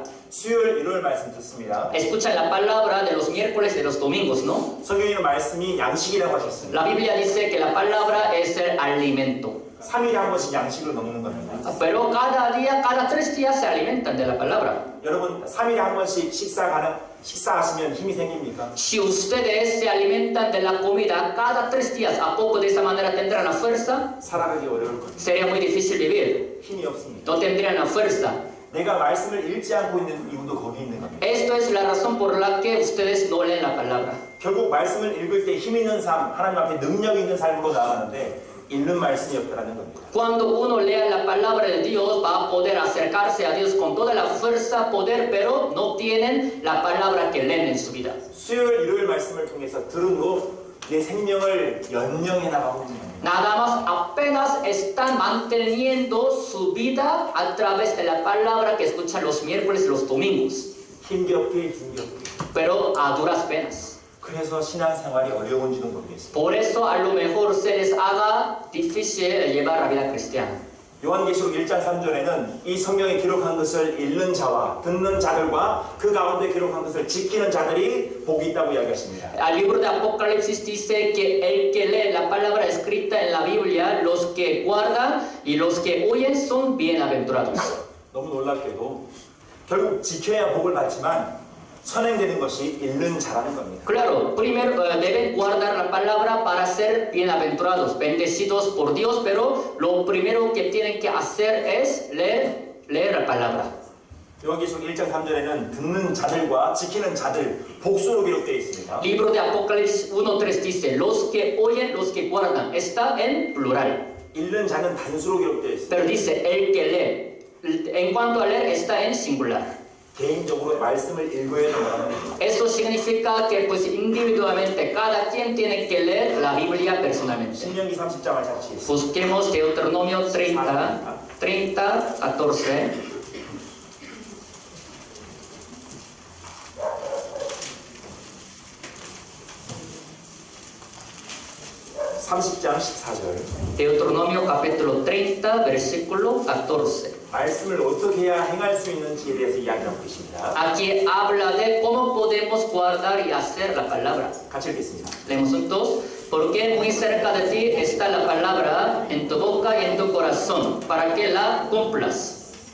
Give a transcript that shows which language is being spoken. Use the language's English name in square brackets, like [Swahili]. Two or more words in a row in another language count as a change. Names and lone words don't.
[Korean] 수요일, 일요일 말씀 듣습니다. [Spanish] Escuchan la palabra de los miércoles, de los domingos, ¿no? [Korean] 성경에는 말씀이 양식이라고 하셨습니다. [Spanish] La Biblia dice que la palabra es el alimento. [Korean] 3일에 한 번씩 양식을 먹는 겁니다. [Spanish] Pero cada día, cada 3 días se alimentan de la palabra. [Korean] 여러분 3일에 한 번씩 식사하시면 힘이 생깁니까? [Spanish] Si ustedes se alimentan de la comida cada 3 días, ¿a poco de esa manera tendrán la fuerza? [Korean] 살아가기 어려울 겁니다. [Spanish] Sería muy difícil vivir. [Korean] 힘이 없습니다. [Spanish] No tendrían la fuerza. [Korean] 내가 말씀을 읽지 않고 있는 이유도 거기 있는 겁니다. [Spanish] Esto es la razón por la que ustedes no leen la palabra. [Korean] 결국 말씀을 읽을 때 힘 있는 삶, 하나님 앞에 능력 있는 삶으로 나아가는데 읽는 말씀이 없다라는 겁니다. [Spanish] Cuando uno lea la palabra de Dios, va a poder acercarse a Dios con toda la fuerza, poder, pero no tienen la palabra que leen en su vida. [Korean] 수요일, 일요일 말씀을 통해서 들음으로 내 생명을 연명해 나가고 있는 겁니다. [Spanish] Nada más apenas están manteniendo su vida a través de la palabra que escuchan los miércoles y los domingos, [Korean] 힘겹게 힘겹게. [Spanish] pero a duras penas. [Korean] 그래서 신앙생활이 어려운지도 모르겠습니다. [Spanish] Por eso a lo mejor se les haga difícil llevar la vida cristiana. [Korean] 요한계시록 1장 3절에는 이 성경에 기록한 것을 읽는 자와 듣는 자들과 그 가운데 기록한 것을 지키는 자들이 복이 있다고 이야기하십니다. [Spanish] El libro de Apocalipsis dice que el que lee la palabra escrita en la Biblia, los que guardan y los que oyen son bienaventurados. [Korean] 너무 놀랍게도 결국 지켜야 복을 받지만 선행되는 것이 읽는 자라는 겁니다. [Spanish] Claro, primero deben guardar la palabra para ser bienaventurados, bendecidos por Dios, pero lo primero que tienen que hacer es leer la palabra. [Korean] 요한계시록 1장 3절에는 듣는 자들과 지키는 자들 복수로 기록되어 있습니다. [Spanish] Libro de Apocalipsis 1:3 dice, los que oyen, los que guardan. Está en plural. [Korean] 읽는 자는 단수로 기록되어 있습니다. [Spanish] Pero dice, el que lee. En cuanto a leer, está en singular. [Korean] 개인적으로 말씀을 읽어야 된다는 겁니다. [Spanish] Eso significa que pues individualmente cada quien tiene que leer la Biblia personalmente. [Korean] 신명기 30장을 같이 읽습니다. [Spanish] Busquemos Deuteronomio 30:14. [Korean] 30장 14절. [Spanish] Deuteronomio capítulo 30, versículo 14. [Korean] 말씀을 어떻게 해야 행할 수 있는지에 대해서 이야기하고 계십니다. [Spanish] Aquí habla de cómo podemos guardar y hacer la palabra. [Korean] 같이 읽겠습니다. [Spanish] Leemos juntos. Porque muy cerca de ti está la palabra en tu boca y en tu corazón, para que la cumplas.